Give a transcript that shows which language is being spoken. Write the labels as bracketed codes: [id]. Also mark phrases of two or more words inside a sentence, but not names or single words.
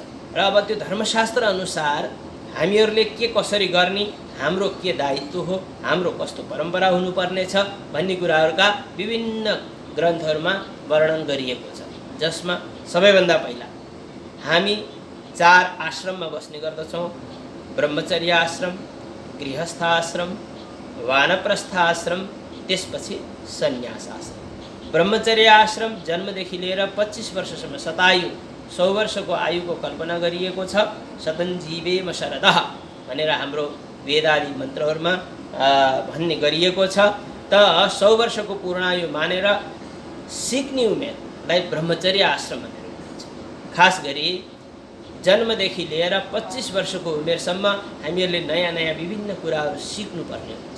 [ne] र अब त्यो धर्मशास्त्र अनुसार हामीहरूले के कसरी गर्ने, हाम्रो के दायित्व हो, हाम्रो कस्तो परम्परा हुनुपर्नेछ भन्ने कुराहरूका विभिन्न ग्रन्थहरूमा वर्णन गरिएको छ, जसमा सबैभन्दा पहिला हामी 4 आश्रममा बस्ने गर्दछौँ। ब्रह्मचर्य आश्रम, गृहस्थ आश्रम, वानप्रस्थ आश्रम, त्यसपछि सन्यास आश्रम। ब्रह्मचर्य आश्रम जन्मदेखि लिएर 25 वर्षसम्म शतायु 100 वर्षको आयुको कल्पना गरिएको छ। [sa] शतं जीवेम शरदः [ne] भनेर हाम्रो वेदादि मन्त्रहरूमा भन्ने गरिएको छ। त 100 वर्षको पूर्णायु मानेर सिक्ने उमेरलाई ब्रह्मचर्य आश्रम भनेर भनिन्छ। खास गरी जन्मदेखि लिएर 25 वर्षको उमेरसम्म हामीहरूले नयाँ नयाँ विभिन्न कुराहरू सिक्नुपर्ने हुन्छ।